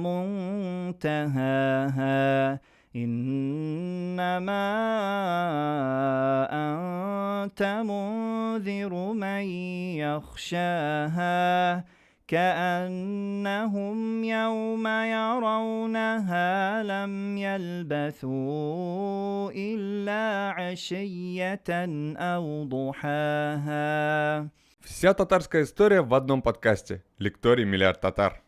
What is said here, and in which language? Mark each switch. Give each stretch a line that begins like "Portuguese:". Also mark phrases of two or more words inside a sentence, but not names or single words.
Arabic: منتهاها إنما أنت منذر من يخشاها كأنهم يوم يرونها لم يلبثوا إلا عشية أو ضحاها.
Russian: Вся татарская история в одном подкасте. Лекторий «Миллиард татар».